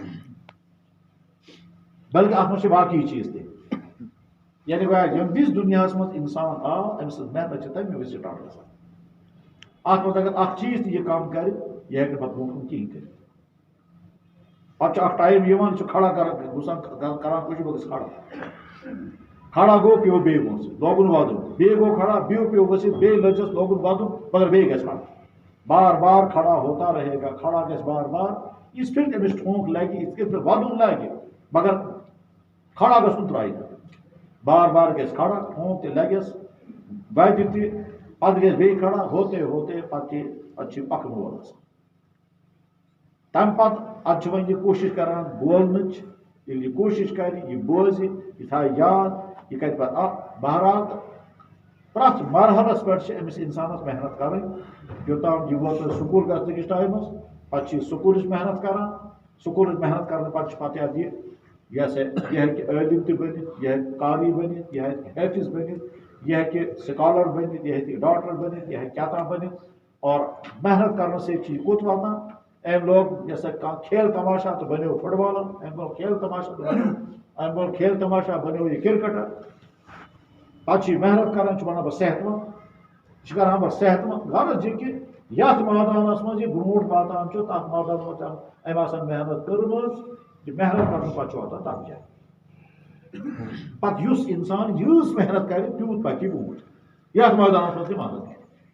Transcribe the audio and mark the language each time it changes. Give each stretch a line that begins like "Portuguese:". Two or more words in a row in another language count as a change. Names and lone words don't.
Kashmiri: بلکہِ اتھ منٛز چھِ باقٕے چیٖز تہِ یعنی گویا ییٚمہِ وِزِ دُنیاہس منٛز انسان آو أمۍ سٕنٛز محنت چھِ تمہِ وِزِ سٹارٹ گژھان اتھ منٛز اگر اکھ چیٖز تہِ یہِ کم کرِ یہِ ہیٚکہِ نہٕ پتہٕ برونٛٹھ کُن کِہیٖنۍ کٔرِتھ پتہٕ چھُ اکھ ٹایم یِوان چھُ کھڑا کران گژھان کران کُچھ بہٕ گژھٕ کھڑا گوٚو پیٚو بیٚیہِ وۄنۍ لوگُن ودُن بیٚیہِ گوٚو کھڑا بیٚیہِ پیٚو ؤسِتھ بیٚیہِ لٔجِس لوگُن ودُن مگر بیٚیہِ گژھِ کھڑا
Urdu: بار بار کھڑا ہوتا رہے گا
Kashmiri: کھڑا گژھِ بار بار یِژھ پھِرِ أمِس ٹھونٛک لگہِ یِتھ کٔنۍ پھِرِ ودُن لگہِ مگر کھڑا گژھُن ترٛایہِ بار بار گژھِ کھڑا ٹھونٛک تہِ لگٮ۪س وَتہِ تہِ پتہٕ گژھِ بیٚیہِ کھڑا
Urdu: ہوتے ہوتے
Kashmiri: پتہٕ چھِ پکن وول آسان تمہِ پتہٕ ادٕ چھُ وۄنۍ یہِ کوٗشش کران بولنٕچ ییٚلہِ یہِ کوٗشش کرِ یہِ بوزِ یہِ تھایہِ یاد یہِ کرِ پتہٕ بہرحال پرٛٮ۪تھ مرحلس پٮ۪ٹھ چھِ أمِس انسانس محنت کرٕنۍ یوٚتام یہِ ووت سکوٗل گژھنٕکِس ٹایمس پتہٕ چھِ یہِ سکوٗلٕچ محنت کران سکوٗلٕچ محنت کرنہٕ پتہٕ چھِ پتہٕ یتھ یہِ ہسا یہِ ہیٚکہِ عٲلِم تہِ بٔنِتھ یہِ ہیٚکہِ قاری بٔنِتھ یہِ ہیٚکہِ حٲفظ بٔنِتھ یہِ ہیٚکہِ سکالر بٔنِتھ یہِ ہیٚکہِ ڈاکٹر بٔنِتھ یہِ ہیٚکہِ کیٛاہ تام بٔنِتھ اور محنت کرنہٕ سۭتۍ چھِ یہِ کوٚت واتان أمۍ لوگ جیسا کانٛہہ کھیل تماشا تہٕ بنیو فٹ بالر أمۍ لوگ کھیل تماشا تہٕ بنیو أمۍ لوگ کھیل تماشا بنیو یہِ کرکٹر پتہٕ چھُ یہِ محنت کران چھُ ونان بہٕ صحت منٛد یہِ چھُ کران بہٕ صحت منٛد غرض یہِ کہِ یتھ مٲدانس منٛز یہِ برونٛٹھ واتان چھُ تتھ مٲدانس منٛز چھِ أمۍ آسان محنت کٔرمٕژ یہِ محنت کرنہٕ پتہٕ چھُ واتان تتھ جایہِ پتہٕ یُس انسان یۭژ محنت کرِ تیوٗت پکہِ برونٛٹھ یتھ مٲدانس منٛز تہِ محنت کرِ